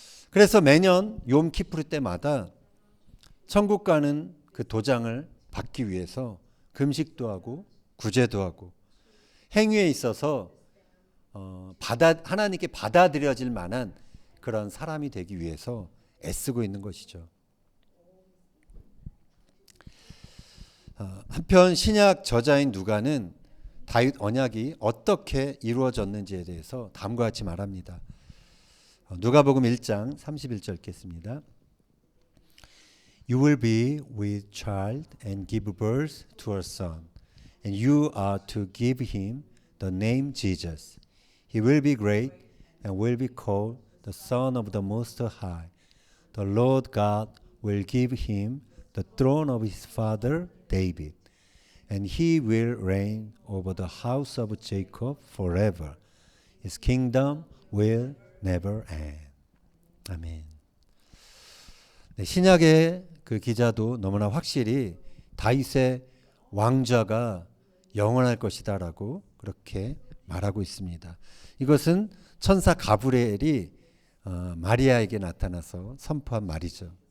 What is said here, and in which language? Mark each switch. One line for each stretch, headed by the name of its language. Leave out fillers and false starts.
Korean: 그래서 매년 욤 키프르 때마다 천국 가는 그 도장을 받기 위해서 금식도 하고 구제도 하고 행위에 있어서 하나님께 받아들여질 만한 그런 사람이 되기 위해서 애쓰고 있는 것이죠. 한편 신약 저자인 누가는 다윗 언약이 어떻게 이루어졌는지에 대해서 다음과 같이 말합니다. 누가복음 1장 31절 읽겠습니다.
English: You will be with child and give birth to a son, and you are to give him the name Jesus. He will be great and will be called the Son of the Most High. The Lord God will give him the throne of his father David, and he will reign over the house of Jacob forever. His kingdom will never end.
Korean: 아멘. 네, 신약의 그 기자도 너무나 확실히 다윗의 왕좌가 영원할 것이다라고 그렇게 말하고 있습니다. 이것은 천사 가브리엘이 마리아에게 나타나서 선포한 말이죠.